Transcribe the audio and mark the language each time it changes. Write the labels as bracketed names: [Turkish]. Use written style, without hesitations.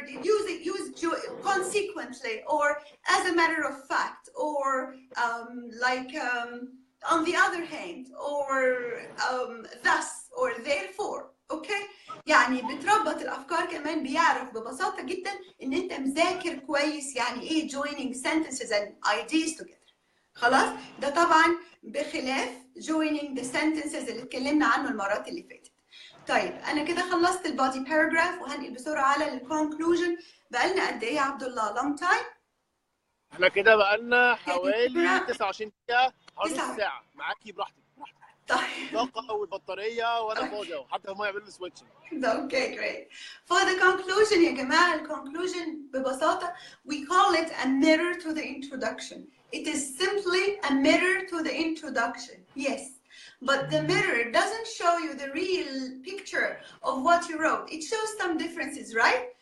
[English] Use consequently, or as a matter of fact, or on the other hand, or thus, or therefore. [Arabic] Okay, يعني بتربط الافكار كمان بيعرف ببساطه جدا ان انت مذاكر كويس يعني ايه [English] joining sentences and ideas together. [Arabic] خلاص؟ ده طبعا بخلاف [English] joining the sentences [Arabic] اللي اتكلمنا عنه المرات اللي فاتت. طيب انا كده خلصت البادي باراجراف وهنقل بسرعه على الكونكلوجن. بقالنا قد ايه يا عبد الله؟ [English] long time؟ [Arabic] احنا كده بقالنا حوالي 29 دقيقه، حوالي نص ساعه. معاكي براحتك. طيب الطاقه والبطاريه وانا فاضي اهو، حتى هم يعملوا سويتشنج. [English] Okay, great. For the conclusion [Arabic] يا جماعه الconclusion ببساطه [English] we call it a mirror to the introduction. It is simply a mirror to the introduction. Yes. But the mirror doesn't show you the real picture of what you wrote. It shows some differences, right?